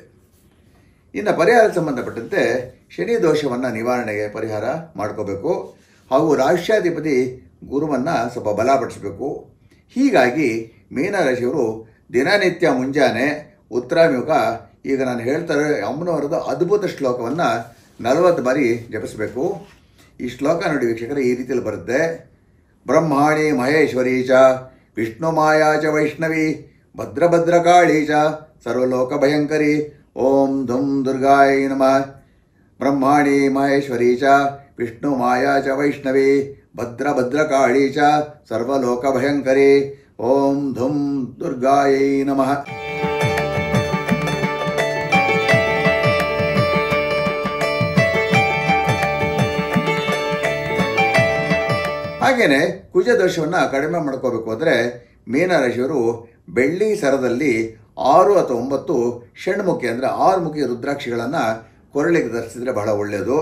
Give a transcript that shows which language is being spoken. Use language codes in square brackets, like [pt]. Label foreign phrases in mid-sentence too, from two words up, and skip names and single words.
[kn] ಇನ್ನು ಪರಿಹಾರಕ್ಕೆ ಸಂಬಂಧಪಟ್ಟಂತೆ ಶನಿ ದೋಷವನ್ನು ನಿವಾರಣೆಗೆ ಪರಿಹಾರ ಮಾಡ್ಕೋಬೇಕು ಹಾಗೂ ರಾಷ್ಟ್ರಾಧಿಪತಿ ಗುರುವನ್ನು ಸ್ವಲ್ಪ ಬಲಪಡಿಸಬೇಕು. ಹೀಗಾಗಿ ಮೀನರಾಶಿಯವರು ದಿನನಿತ್ಯ ಮುಂಜಾನೆ ಉತ್ತರಾಭಿಮುಖ, ಈಗ ನಾನು ಹೇಳ್ತಾರೆ ಅಮ್ಮನವರದ ಅದ್ಭುತ ಶ್ಲೋಕವನ್ನು 40 ಬಾರಿ ಜಪಿಸಬೇಕು. ಈ ಶ್ಲೋಕ ನೋಡಿ ವೀಕ್ಷಕರೇ, ಈ ರೀತಿಯಲ್ಲಿ ಬರುತ್ತೆ. [sa] ಬ್ರಹ್ಮಾಣಿ ಮಹೇಶ್ವರಿ ಚ ವಿಷ್ಣು ಮಾಯಾ ಚ ವೈಷ್ಣವಿ ಭದ್ರಭದ್ರಕಾಳಿ ಚ ಸರ್ವಲೋಕ ಭಯಂಕರಿ ಓಂ ಧುಂ ದುರ್ಗಾಯ ನಮಃ. ಬ್ರಹ್ಮಾಣಿ ಮಹೇಶ್ವರಿ ಚ ವಿಷ್ಣು ಮಾಯಾ ಚ ವೈಷ್ಣವಿ ಭದ್ರಭದ್ರಕಾಳಿ ಚ ಸರ್ವಲೋಕ ಭಯಂಕರಿ ಓಂ ಧುಂ ದುರ್ಗಾಯ ನಮಃ. [kn] ಹಾಗೆಯೇ ಕುಜ ದೋಷವನ್ನು ಕಡಿಮೆ ಮಾಡ್ಕೋಬೇಕು ಅಂದರೆ ಮೀನರಾಶಿಯವರು ಬೆಳ್ಳಿ ಸರದಲ್ಲಿ 6 ಅಥವಾ 9 ಷಣ್ಮುಖಿ ಅಂದರೆ 6 ಮುಖಿ ರುದ್ರಾಕ್ಷಿಗಳನ್ನು ಕೊರಳಿಗೆ ಧರಿಸಿದರೆ ಬಹಳ ಒಳ್ಳೆಯದು.